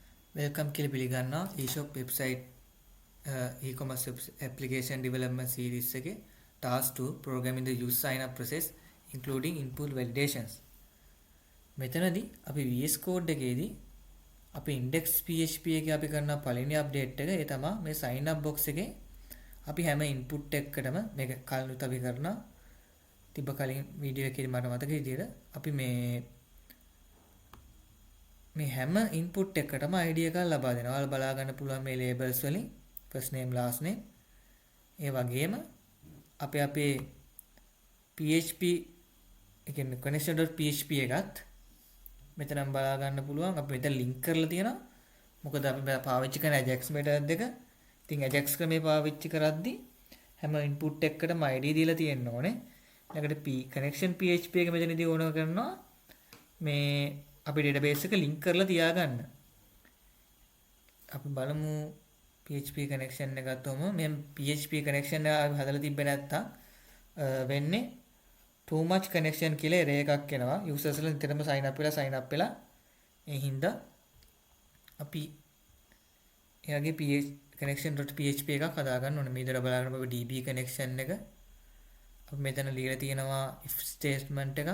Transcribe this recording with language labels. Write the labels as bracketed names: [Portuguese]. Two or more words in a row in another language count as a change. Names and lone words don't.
[Sinhala] වෙල්කම් කියලා පිළිගන්නවා eShop [English] website e-commerce application development series [Sinhala] එකේ [English] task 2 programming the user sign up process including input validations. [Sinhala] මෙතනදී අපි VS Code එකේදී අපි [English] index PHP [Sinhala] එකේ අපි කරන පළවෙනි update එක ඒ තමයි මේ [English] sign up box [Sinhala] එකේ අපි හැම input එකකටම මේක කලිනුත් අපි කරන තිබ්බ කලින් වීඩියෝ එකේදී මට මතක විදියට අපි මේ හැම input එකකටම ID එකක් ලබා දෙනවා. ඔයාලා බලා ගන්න පුළුවන් මේ labels වලින් [English] first name last name. [Sinhala] ඒ වගේම අපේ PHP ඒ කියන්නේ connection.php එකත් මෙතනම් බලා ගන්න පුළුවන්. අපි මෙතන link කරලා තියෙනවා. මොකද අපි පාවිච්චි කරන [English] Ajax method [Sinhala] එක. ඉතින් Ajax ක්‍රමේ පාවිච්චි කරද්දී හැම input එකකටම ID දීලා තියෙන්න ඕනේ. ඊළඟට [English] connection PHP [Sinhala] එක මෙතනදී ඕන කරනවා මේ අපි database එක link කරලා තියාගන්න. අපි බලමු [English] PHP connection [Sinhala] එක ගත්තොම මේ [English] PHP connection [Sinhala] එක හදලා තිබ්බේ නැත්තම් වෙන්නේ [English] too much connection [Sinhala] කියලා error එකක් එනවා. users ලා නිතරම [English] sign up [Sinhala] වෙලා ඒ හින්දා අපි එයාගේ connection.php එකක් හදාගන්න ඕනේ. මේ විදිහට බලන්න අපි [English] DB connection [Sinhala] එක අපි මෙතන ලියලා තියෙනවා [English] if statement [Sinhala] එක.